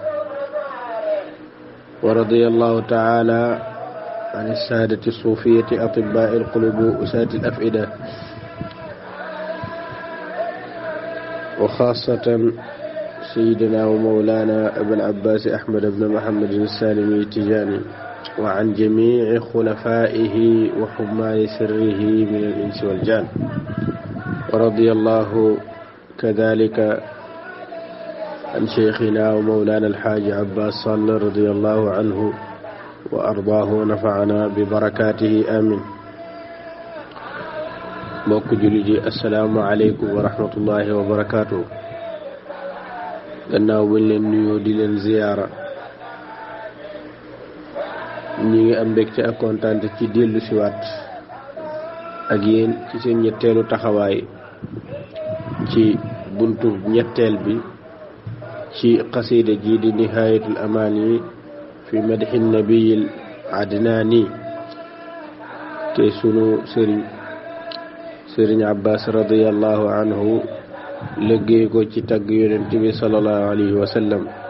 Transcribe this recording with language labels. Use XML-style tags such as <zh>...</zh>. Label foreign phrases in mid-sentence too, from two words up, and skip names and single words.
<ar>ورضي الله تعالى عن السادة الصوفية أطباء القلوب وأساة الأفئدة، وخاصة سيدنا ومولانا أبا العباس أحمد بن محمد السالمي التجاني، وعن جميع خلفائه وحمال سره من الإنس والجان. ورضي الله كذلك عن شيخنا ومولانا الحاج عباس صلى رضي الله عنه وأرضاه ونفعنا ببركاته آمين.</ar> <wo>mbokk jullit yi</wo> <ar>السلام عليكم ورحمة الله وبركاته.</ar> <wo>gannaaw bañ leen nuyoo di leen ziyaara, ñi ngi am mbégte ak kontaante ci dellu siwaat ak yéen ci seen ñetteelu taxawaay ci buntu ñetteel bi ci qasida ji di nihayatul amaani fi madhi nabiyil adnaani, te sunu sëriñ Abbas</wo> <ar>رضي الله عنه</ar> <wo>liggéey ko ci tagg yonent bi</wo> <ar>صلى الله عليه وسلم.</ar>